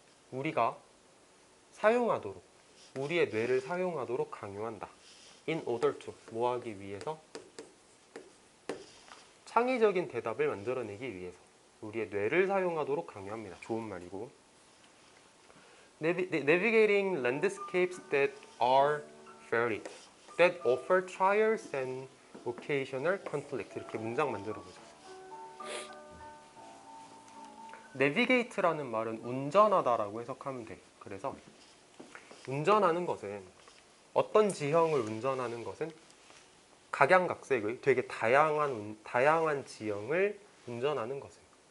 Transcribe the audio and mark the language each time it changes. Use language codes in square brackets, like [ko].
[ko] 우리가 사용하도록, 우리의 뇌를 사용하도록 강요한다. [en] In order to, [ko] 뭐 하기 위해서? 창의적인 대답을 만들어내기 위해서. 우리의 뇌를 사용하도록 강요합니다. 좋은 말이고. [en] Navigating landscapes that are varied, that offer trials and occasional conflict. [ko] 이렇게 문장 만들어 보자. Navigate라는 말은 운전하다라고 해석하면 돼. 그래서 운전하는 것은, 어떤 지형을 운전하는 것은 각양각색의 되게 다양한 지형을 운전하는 것은.